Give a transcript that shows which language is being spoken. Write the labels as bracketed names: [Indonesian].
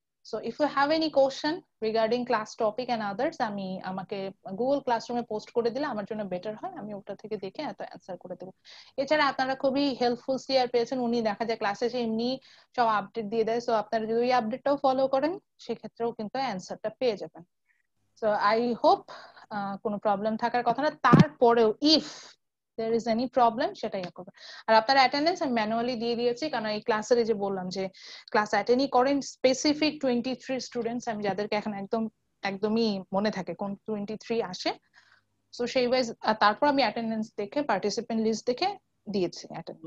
[English] So if you have any question regarding class topic and others, [Bangla] আমি আমাকে Google ক্লাসরুমে post করে দিলে আমার জন্য বেটার হয়, আমি ওটা থেকে দেখে এত অ্যানসার করে দেব। এছাড়া আপনারা খুবই হেল্পফুল সিআর পেয়েছেন, উনি দেখা যায় ক্লাসে এসে এমনি সব আপডেট দিয়ে দেয়, সো আপনারা যদি ওই আপডেটটাও ফলো করেন সেক্ষেত্রেও কিন্তু অ্যানসারটা পেয়ে যাবেন। সো আই হোপ কোনো প্রবলেম থাকার কথা না। তারপরেও if [English] there is any problem [Bangla] সেটাই করবে। আর আপনার অ্যাটেন্ডেন্স আমি ম্যানুয়ালি দিয়ে দিয়েছি, কারণ এই ক্লাসের যে বললাম যে ক্লাস অ্যাটেন্ডই করেন স্পেসিফিক 23 স্টুডেন্টস, আমি যাদেরকে এখন একদমই মনে থাকে কোন 23 আসে, সো সেই ওয়াইজ তারপর আমি অ্যাটেন্ডেন্স দেখে পার্টিসিপেন্ট লিস্ট দেখে দিয়েছি অ্যাটেন্ডেন্স।